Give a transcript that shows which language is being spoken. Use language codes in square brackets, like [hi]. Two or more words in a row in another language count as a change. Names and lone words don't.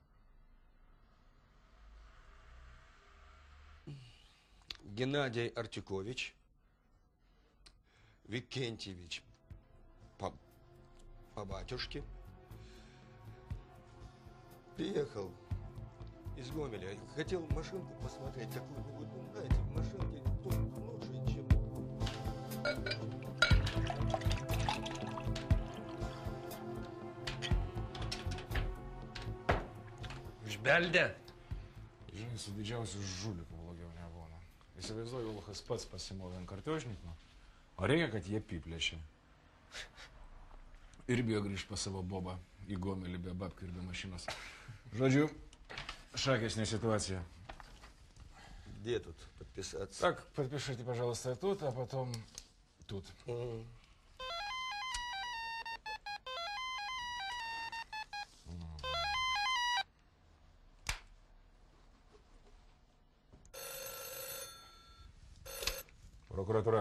[ru] Геннадий Артюкович, Викентьевич по батюшке. Приехал из Гомеля. Хотел машинку посмотреть, какую-нибудь, знаете, машинки тут лучше, чем... [lt] Žbeldė. Žinai, su didžiausiu žuliku blogiau nebūna. Įsivaizduoju, Lukas pats pasimovė ant kartiožnikų, o reikia, kad jie piplėšė. Ir bijo grįžti pas savo bobą į Gomelį be babkių ir be mašinos. Žodžiu, [ru] шакесная ситуация. Где тут подписаться? Так, подпишите, пожалуйста, тут, а потом тут. Прокуратура.